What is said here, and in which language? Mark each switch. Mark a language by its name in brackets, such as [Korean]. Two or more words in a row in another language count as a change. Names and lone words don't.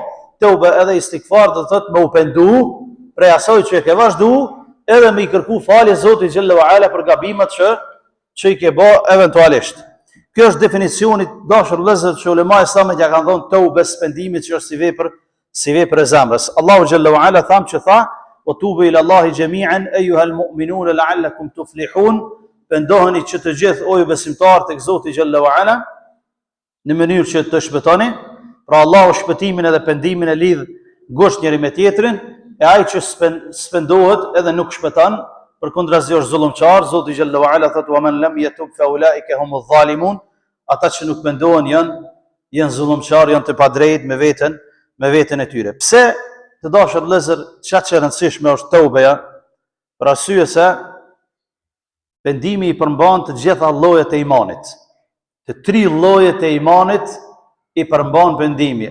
[Albanian] Taube edhe istighfar do të thotë me u pendu prej asaj që e ke vazhdu, edhe me i kërku falje Zotit [Arabic] جلّ وعلا [Albanian] për gabimet që i ke bë eventualisht. Kjo është definicioni dashur vëllezër që ulema islamit ja kanë dhënë tawbes pendimit që është si vepër e zemrës. Allahu [Arabic] جلّ وعلا [Albanian] tham që tha: [Arabic] "وتوبوا إلى الله جميعا أيها المؤمنون لعلكم تفلحون." [Albanian] Pendoheni që të gjithë o ju besimtarë tek Zoti [Arabic] جلّ وعلا [Albanian] në mënyrë që të shpëtoni. Pra Allahu shpëtimin edhe pendimin e lidh ngosht njëri me tjetrin. E ai që spendohet edhe nuk shpëton, përkundrazi është zullumçar. Zoti [Arabic] جلّ وعلا [Albanian] thotë: [Arabic] "ومن لم يتب فأولئك هم الظالمون." [Albanian] Ata që nuk pendohen janë zullumçar, janë të padrejtë me veten e tyre. Pse të dashur vëllezër, çka që e rëndësishme është taubeja? Për arsye se pendimi i përmban të gjitha llojet e imanit. Të 3 llojet e imanit i përmban pendimi.